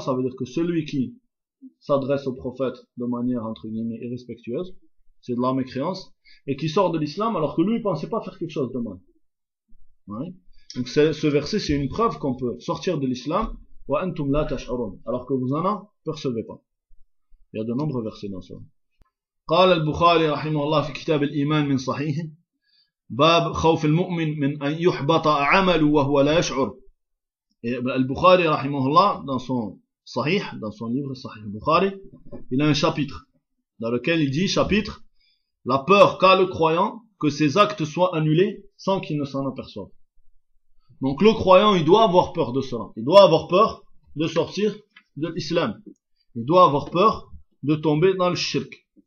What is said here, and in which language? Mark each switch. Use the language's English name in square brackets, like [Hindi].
[French] Ça veut dire que celui qui s'adresse au prophète de manière, entre guillemets, irrespectueuse, c'est de la mécréance, et qui sort de l'islam alors que lui, il pensait pas faire quelque chose de mal. Ouais. Donc ce verset, c'est une preuve qu'on peut sortir de l'islam, [Arabic] wa antum la tash'urun, [French] alors que vous en apercevez pas. Il y a de nombreux versets dans ce. [Arabic] قال البخاري رحمه الله في كتاب الإيمان من صحيح باب خوف المؤمن من أن يحبط عمله وهو لا يشعر. البخاري رحمه الله [French] dans son صحيح dans son livre صحيح البخاري il a un chapitre dans lequel il dit chapitre la peur qu'a le croyant que ses actes soient annulés sans qu'il ne s'en aperçoive. Donc le croyant il doit avoir peur de cela, il doit avoir peur de sortir de l'islam, il doit avoir peur de tomber dans le shirk.